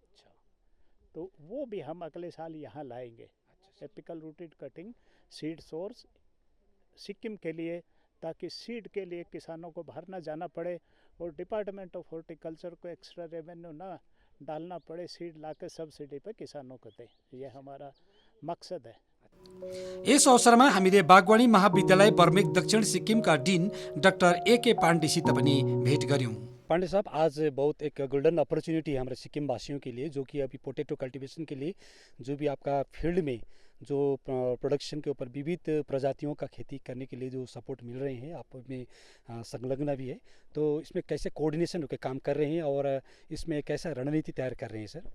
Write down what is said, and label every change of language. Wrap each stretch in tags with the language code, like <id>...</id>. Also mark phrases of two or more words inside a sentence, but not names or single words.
<hi>तो वो भी हम अगले साल यहाँ लाएंगे,</hi> <en>apical rooted cutting seed source</en> <hi>सिक्किम के लिए, ताकि सीड के लिए किसानों को बाहर ना जाना पड़े और</hi> <en>department of horticulture</en> <hi>को</hi> <en>extra revenue</en> <hi>ना डालना पड़े, सीड लाकर सब्सिडी पे किसानों को दे। ये हमारा मकसद है।</hi> <ne>यस अवसरमा हामीले बागवानी महाविद्यालय बर्मेक दक्षिण सिक्किमका डिन डाक्टर ए.के. पाण्डेसित पनि भेट गऱ्यौँ।</ne> <hi>पांडे साहब, आज बहुत एक</hi> <en>golden opportunity</en> <hi>है हमारे सिक्किम वासियों के लिए, जो कि अभी</hi> <en>potato cultivation</en> <hi>के लिए जो भी आपका फील्ड में जो प्रोडक्शन के ऊपर विविध प्रजातियों का खेती करने के लिए जो सपोर्ट मिल रहे हैं, आप में संलग्न भी है, तो इसमें कैसे कोऑर्डिनेशन होकर काम कर रहे हैं और इसमें कैसा रणनीति तैयार कर रहे हैं सर?</hi>